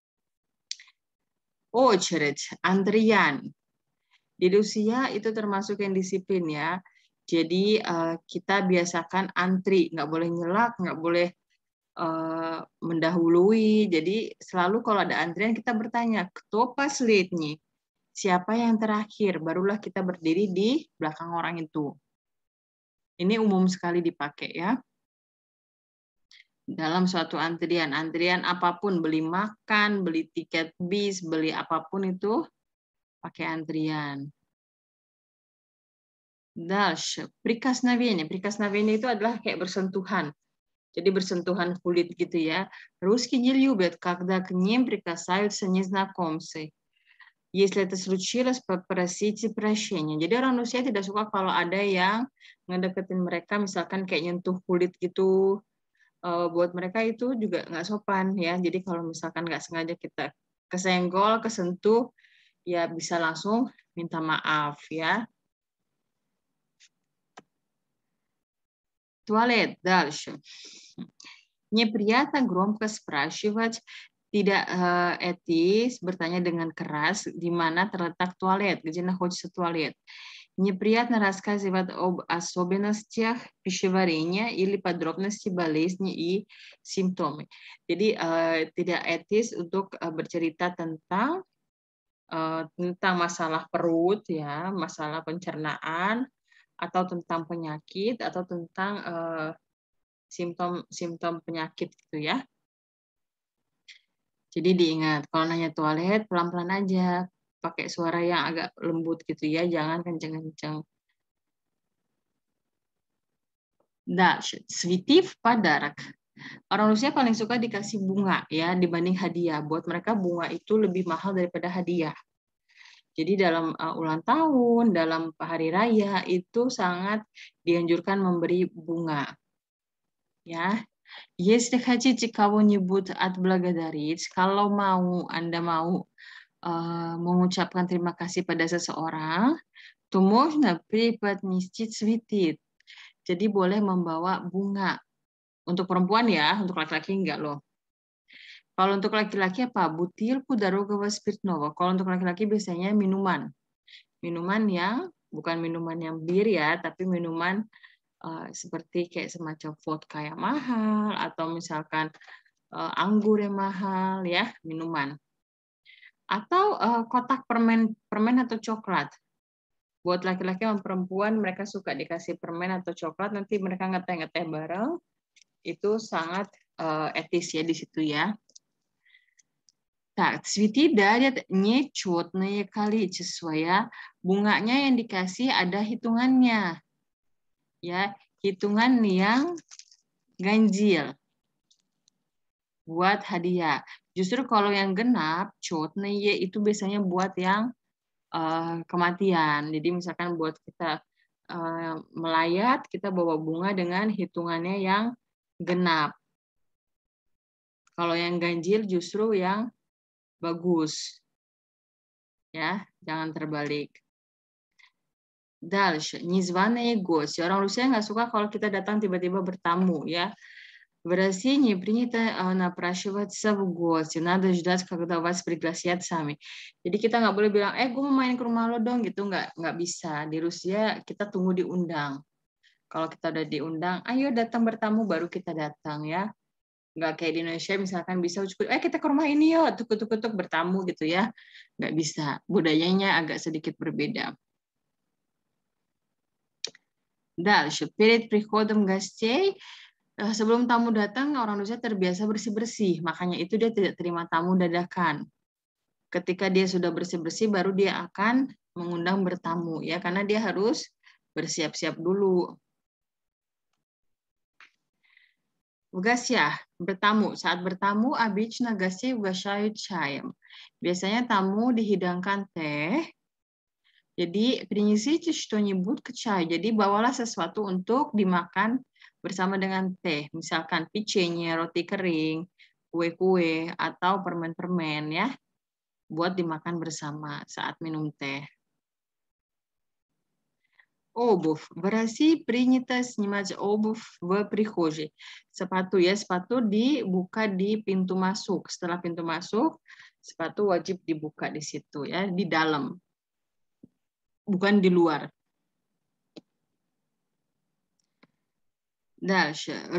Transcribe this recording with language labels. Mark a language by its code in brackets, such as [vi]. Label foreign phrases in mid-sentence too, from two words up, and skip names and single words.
[ru] Очередь, antrian. [id] Di Rusia itu termasuk yang disiplin ya. Jadi kita biasakan antri, nggak boleh nyelak, nggak boleh mendahului. Jadi selalu kalau ada antrian kita bertanya, [ru] кто последний? [id] Siapa yang terakhir? Barulah kita berdiri di belakang orang itu. Ini umum sekali dipakai ya. Dalam suatu antrian apapun, beli makan, beli tiket bis, beli apapun itu pakai antrian. [ru] Дальше. Прикосновение. [id] Прикосновение itu adalah kayak bersentuhan. Jadi bersentuhan kulit gitu ya. [ru] Русские не любят, когда к ним прикасаются незнакомцы. Если это случилось, попросите прощения. [id] Jadi orang Rusia tidak suka kalau ada yang ngedeketin mereka, misalkan kayak nyentuh kulit gitu. Buat mereka itu juga nggak sopan ya. Jadi kalau misalkan nggak sengaja kita kesenggol, kesentuh, ya bisa langsung minta maaf ya. [ru] Туалет. Дальше. Неприятно громко спрашивать. [id] Tidak etis bertanya dengan keras di mana terletak toilet, [ru] где находится туалет. Неприятно рассказывать об особенностях пищеварения или подробности болезни и симптомы. [id] Jadi tidak etis untuk bercerita tentang masalah perut ya, masalah pencernaan, atau tentang penyakit, atau tentang simptom penyakit gitu ya. Jadi diingat, kalau nanya toilet pelan-pelan aja, pakai suara yang agak lembut gitu ya, jangan kenceng-kenceng. [ru] Дальше. Цветы в подарок. [id] Orang Rusia paling suka dikasih bunga ya dibanding hadiah. Buat mereka bunga itu lebih mahal daripada hadiah. Jadi dalam ulang tahun, dalam hari raya itu sangat dianjurkan memberi bunga. Ya. [ru] Если хотите кого-нибудь отблагодарить, [id] kalau Anda mau mengucapkan terima kasih pada seseorang, [ru] то можно преподнести цветы. [id] Jadi boleh membawa bunga. Untuk perempuan ya, untuk laki-laki enggak loh. Kalau untuk laki-laki apa? [ru] Бутылку дорогого спиртного. [id] Kalau untuk laki-laki biasanya minuman. Minuman yang bukan minuman yang bir ya, tapi minuman seperti kayak semacam vodka yang mahal atau misalkan anggur yang mahal ya, minuman. Atau kotak permen atau coklat. Buat laki-laki dan perempuan mereka suka dikasih permen atau coklat, nanti mereka ngeteh-ngeteh bareng. Itu sangat etis ya di situ ya. [ru] Так, цветы дарят нечетное количество ya. [id] Bunganya yang dikasih ada hitungannya. Ya, hitungan yang ganjil buat hadiah. Justru kalau yang genap, четное itu biasanya buat yang kematian. Jadi misalkan buat kita melayat, kita bawa bunga dengan hitungannya yang genap. Kalau yang ganjil justru yang bagus. Ya, jangan terbalik. [ru] Дальше. Незваные гости. [id] Orang Rusia nggak suka kalau kita datang tiba-tiba bertamu, ya. [ru] В России не принято напрашиваться в гости. Надо ждать, когда вас пригласят сами. [id] Jadi kita nggak boleh bilang, gue mau main ke rumah lo dong, gitu. Nggak bisa. Di Rusia kita tunggu diundang. Kalau kita udah diundang, ayo datang bertamu, baru kita datang, ya. Nggak kayak di Indonesia misalkan bisa kita ke rumah ini yuk, tuk-tuk bertamu gitu ya. Nggak bisa, budayanya agak sedikit berbeda. [ru] Дальше, перед приходом гостей, [id] sebelum tamu datang orang Indonesia terbiasa bersih-bersih, makanya itu dia tidak terima tamu dadakan. Ketika dia sudah bersih-bersih baru dia akan mengundang bertamu ya, karena dia harus bersiap-siap dulu. [ru] В гостях, [id] bertamu. Saat bertamu, [ru] обычно гостей угощают чаем. [id] Biasanya tamu dihidangkan teh. Jadi, [ru] принесите что-нибудь к чаю. [id] Jadi, bawalah sesuatu untuk dimakan bersama dengan teh. Misalkan pechenye, roti kering, kue-kue, atau permen-permen ya. Buat dimakan bersama saat minum teh. [ru] Обувь. В России принято снимать обувь в прихожей. [id] Sepatu ya, sepatu dibuka di pintu masuk. Setelah pintu masuk, sepatu wajib dibuka di situ ya, di dalam. Bukan di luar. [ru] Дальше.